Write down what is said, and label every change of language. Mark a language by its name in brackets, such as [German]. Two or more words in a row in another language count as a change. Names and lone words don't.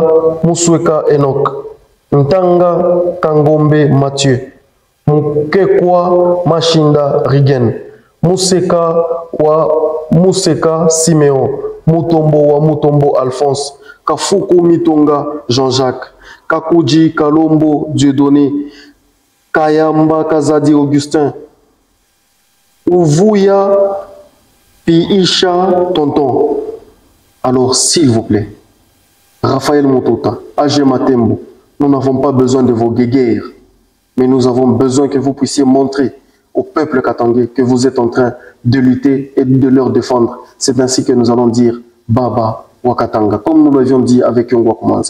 [French] Musweka Enoch, Ntanga Kangombe Mathieu, Mukekwa Mashinda Rigen, Museka wa Museka Siméon, Mutombo wa Mutombo Alphonse, Kafuku Mitonga Jean-Jacques, Kakuji Kalombo Dieudonné, Kayamba Kazadi Augustin, Uvuya Piisha Tonton. Alors s'il vous plaît, Raphaël Motota, A.G. Matembo, nous n'avons pas besoin de vos guéguerres, mais nous avons besoin que vous puissiez montrer au peuple katangais que vous êtes en train de lutter et de leur défendre. C'est ainsi que nous allons dire Baba Wakatanga, comme nous l'avions dit avec Kyungwa Koumanza.